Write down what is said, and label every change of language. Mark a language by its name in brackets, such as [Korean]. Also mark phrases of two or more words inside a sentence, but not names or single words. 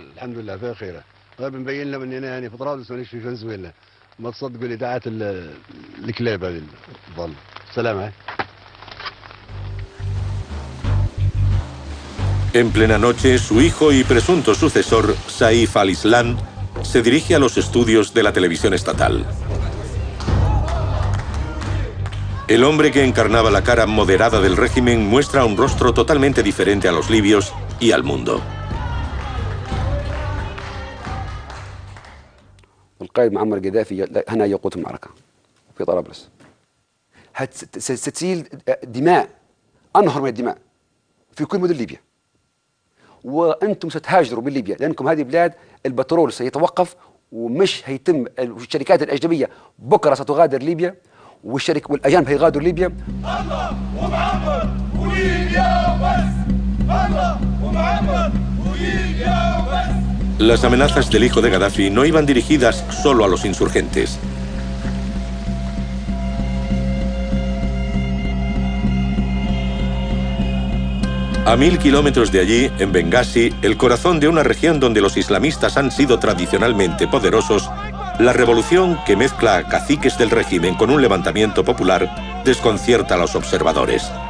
[Spanish] En plena noche, su hijo y presunto sucesor, Saif al-Islam, se dirige a los estudios de la televisión estatal. El hombre que encarnaba la cara moderada del régimen muestra un rostro totalmente diferente a los libios y al mundo. [Arabic] القائد معمر قذافي هنا يقود المعركة في طرابلس. ستسيل دماء، أنهر من الدماء في كل مدن ليبيا. وأنتم ستهاجروا من ليبيا لأنكم هذه بلاد البترول سيتوقف ومش هيتم. الشركات الأجنبية بكرة ستغادر ليبيا والأجانب هيغادروا ليبيا. الله ومعمر وليبيا بس. الله ومعمر وليبيا بس. [Spanish] Las amenazas del hijo de Gaddafi no iban dirigidas solo a los insurgentes. A 1000 kilómetros de allí, en Bengasi, el corazón de una región donde los islamistas han sido tradicionalmente poderosos, la revolución que mezcla a caciques del régimen con un levantamiento popular desconcierta a los observadores.